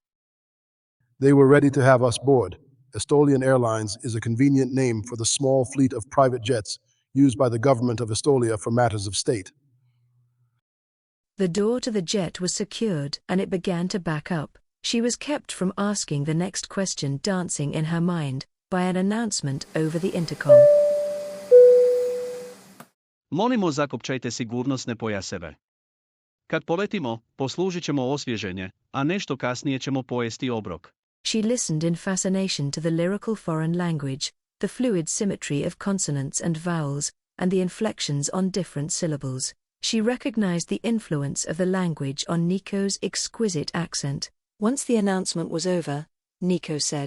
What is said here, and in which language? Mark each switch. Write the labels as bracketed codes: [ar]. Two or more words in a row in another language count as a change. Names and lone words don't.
[en] They were ready to have us board. Estolian Airlines is a convenient name for the small fleet of private jets used by the government of Estolia for matters of state. The door to the jet was secured and it began to back up. She was kept from asking the next question dancing in her mind by an announcement over the intercom. [hr] Molimo zakopčajte sigurnosne pojaseve. Kad poletimo, poslužit ćemo osvježenje, a nešto kasnije ćemo pojesti obrok. [en] She listened in fascination to the lyrical foreign language, the fluid symmetry of consonants and vowels, and the inflections on different syllables. She recognized the influence of the language on Nico's exquisite accent. Once the announcement was over, Nico said,